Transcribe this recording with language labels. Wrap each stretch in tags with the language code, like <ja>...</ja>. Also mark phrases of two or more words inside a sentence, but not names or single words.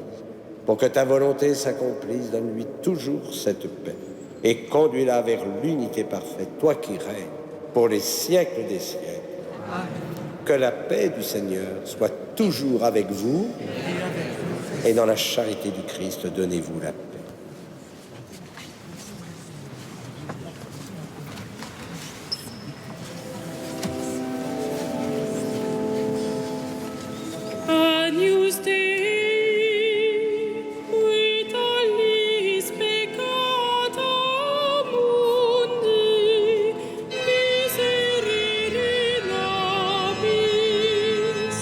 <fr>Pour que ta volonté s'accomplisse, donne-lui toujours cette paix et conduis-la vers l'unité parfaite, toi qui règnes pour les siècles des siècles. Amen. Que la paix du Seigneur soit toujours avec vous et dans la charité du Christ, donnez-vous la paix.</fr> <la>Agnus Dei, qui tollis peccata mundi, miserere nobis.</la>